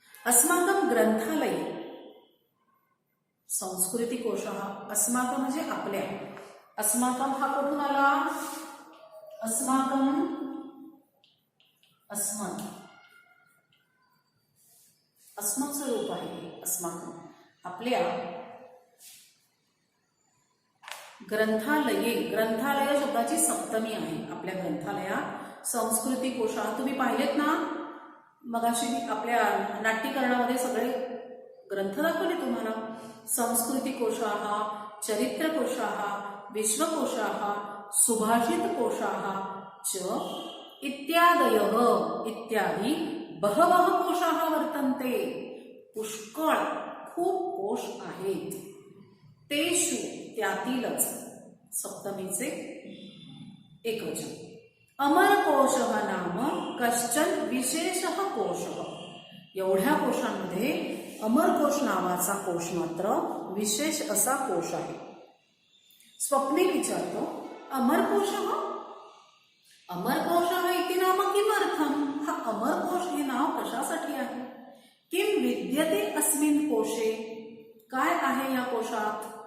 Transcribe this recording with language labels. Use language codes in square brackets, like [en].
[sa] अस्माकं ग्रंथालये संस्कृतिकोशः [mr] अस्माकं म्हणजे आपल्या अस्माकं हा कुठून आला अस्माकं अस्मत् अस्मत् रूप आहे अस्माकं आपल्या ग्रंथालये ग्रंथालय शब्दाची सप्तमी आहे. आपल्या ग्रंथालयात संस्कृतिकोशः तुम्ही पाहिलेत ना मगाशी आपल्या नाट्यकरणामध्ये सगळे ग्रंथ दाखवले तुम्हाला. [sa] संस्कृतिकोशः चरित्रकोशः विश्वकोशः सुभाषितकोशः च इत्यादयः इत्यादी बहवः कोशाः वर्तन्ते. [mr] पुष्कळ खूप कोश आहेत. तेषु त्यातीलच सप्तमीचे एकवचन. [sa] अमरकोशः नाम कश्चन विशेषः कोशः. [mr] एवढ्या कोशांमध्ये अमरकोश नावाचा कोश मात्र विशेष असा कोश आहे. स्वप्ने विचारतो [sa] अमरकोशः अमरकोशः इति नाम किमर्थम. [mr] हा अमरकोश हे नाव कशासाठी आहे. [sa] किम विद्यते अस्मिन् कोशे [mr] काय आहे या कोशात.